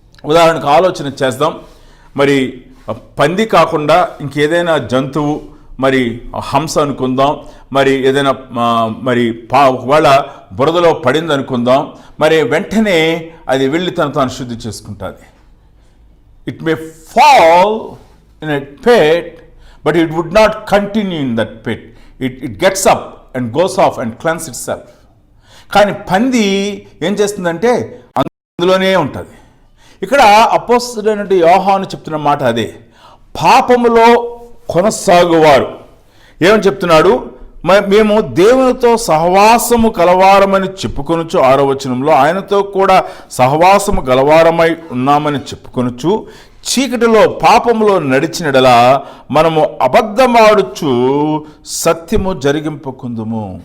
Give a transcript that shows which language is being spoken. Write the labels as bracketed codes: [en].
[te] ఉదాహరణకు ఆలోచన చేద్దాం. మరి పంది కాకుండా ఇంకేదైనా జంతువు, మరి హంస అనుకుందాం, మరి ఏదైనా మరి ఒకవేళ బురదలో పడింది అనుకుందాం, మరి వెంటనే అది వెళ్ళి తాను శుద్ధి చేసుకుంటుంది. [en] It may fall in a pit, but it would not continue in that pit. It gets up and goes off and cleanses itself. [te] కానీ పంది ఏం చేస్తుందంటే అందులోనే ఉంటుంది. ఇక్కడ అపోస్తలుడైన యోహాను చెప్తున్న మాట అదే. పాపములో కొనసాగువారు ఏమని చెప్తున్నాడు? మేము దేవునితో సహవాసము కలవారమని చెప్పుకొనుచు, 6వ వచనంలో ఆయనతో కూడా సహవాసము గలవారమై ఉన్నామని చెప్పుకొనుచు చీకటిలో పాపములో నడిచినడలా మనము అబద్ధమాడుచు సత్యము జరిగింపుకుందుము.